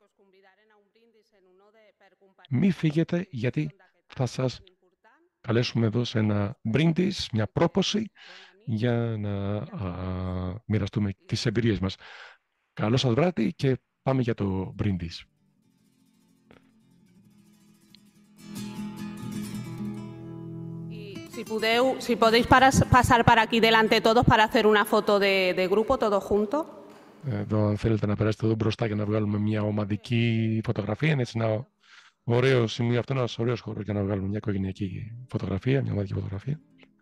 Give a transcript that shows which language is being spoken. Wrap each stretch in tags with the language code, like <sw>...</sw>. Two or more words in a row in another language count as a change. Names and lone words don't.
<el>Μη φύγετε, γιατί θα σας καλέσουμε εδώ σε ένα μπρίντις, μια πρόποση, για να μοιραστούμε τις εμπειρίες μας. Καλό σας βράδυ και πάμε για το μπρίντις.</el> <es>Si podéis pasar para aquí delante todos para hacer una foto de grupo, todos juntos.</es> <el>Εδώ, αν θέλετε να περάσετε εδώ μπροστά για να βγάλουμε μια ομαδική φωτογραφία, είναι έτσι ένα ωραίο σημείο, αυτό είναι ένας ωραίος χώρος για να βγάλουμε μια οικογενειακή φωτογραφία, μια ομαδική φωτογραφία.</el>